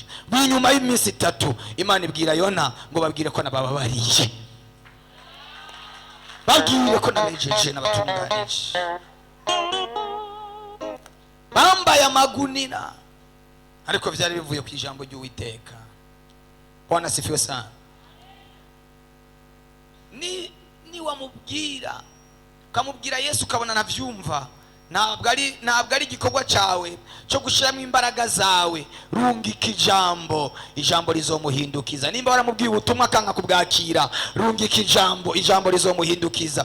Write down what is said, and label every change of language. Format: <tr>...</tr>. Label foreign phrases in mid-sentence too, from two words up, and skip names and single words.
<rn>Binyuma y'iminsi 3 Imana ibwira Yona ngo babwire ko nabababariye, babwire ko nabejeje n'abatunganije. Bambaye amagunira, ariko byari bivuye ku ijambo ry'Uwiteka.</rn> <sw>Bwana sifiwe sana.</sw> <rn>Ni wamubwira, kamubwira Yesu ukabona navyumva, ntabwo ari igikorwa cyawe cyo gushiramo imbaraga zawe. Rungika ijambo rizomuhindukiza. Nimba waramubwiye ubutumwa akanga kubwakira, rungika ijambo rizomuhindukiza.</rn>